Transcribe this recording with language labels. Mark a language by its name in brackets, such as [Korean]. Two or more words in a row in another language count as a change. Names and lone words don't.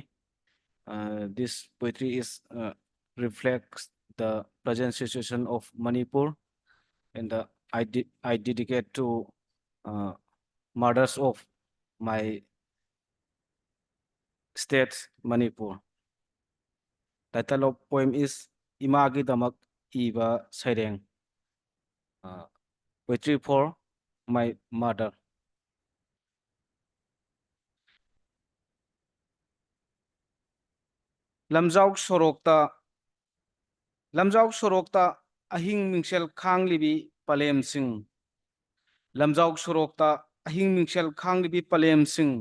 [English] This poetry is reflects the present situation of Manipur, and I dedicate to mothers of my state, Manipur. Title of poem is Imagi Damak Iba Saireng. Poetry for my mother. [Manipuri] Lamjauk sorokta ahing mingshel khang libi palem sing. Lamjauk sorokta ahing mingshel khang libi palem sing.